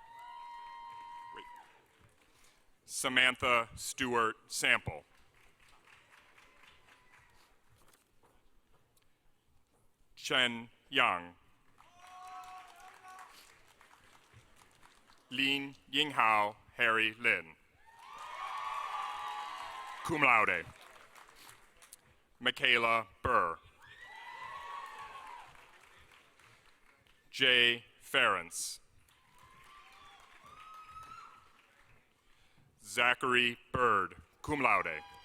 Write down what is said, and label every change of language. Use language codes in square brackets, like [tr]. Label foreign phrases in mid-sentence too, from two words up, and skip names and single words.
[en] Samantha Stewart Sample. Chen Yang. Lin Yinghao Harry Lin. [la] Cum laude. [en] Michaela Burr. Jay Ference. Zachary Bird, [la] cum laude.